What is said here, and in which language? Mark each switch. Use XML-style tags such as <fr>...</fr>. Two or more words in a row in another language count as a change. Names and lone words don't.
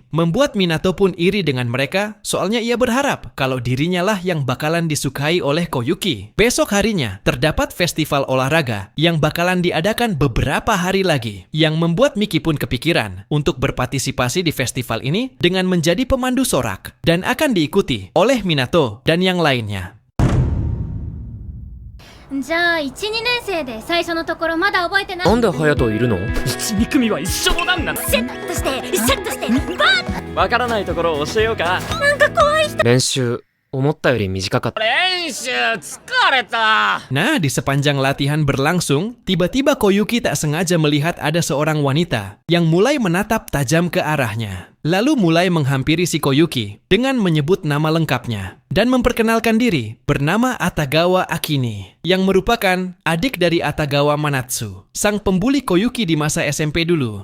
<id>Membuat Minato pun iri dengan mereka, soalnya ia berharap kalau dirinya lah yang bakalan disukai oleh Koyuki. Besok harinya, terdapat festival olahraga yang bakalan diadakan beberapa hari lagi, yang membuat Miki pun kepikiran untuk berpartisipasi di festival ini dengan menjadi pemandu sorak, dan akan diikuti oleh Minato dan yang lainnya.</id> <ja>じゃあ1、2年生で最初のところまだ覚えてないなんで隼人いるの？ 1、2組は一緒なんだな。シャッとしてシャッとしてバーンわからないところを教えようか。練習、思ったより短かった。練習疲れた。</ja> <id>Nah, di sepanjang latihan berlangsung, tiba-tiba Koyuki tak sengaja melihat ada seorang wanita yang mulai menatap tajam ke arahnya. Lalu mulai menghampiri si Koyuki dengan menyebut nama lengkapnya dan memperkenalkan diri bernama Atagawa Akini, yang merupakan adik dari Atagawa Manatsu, sang pembuli Koyuki di masa SMP dulu.</id>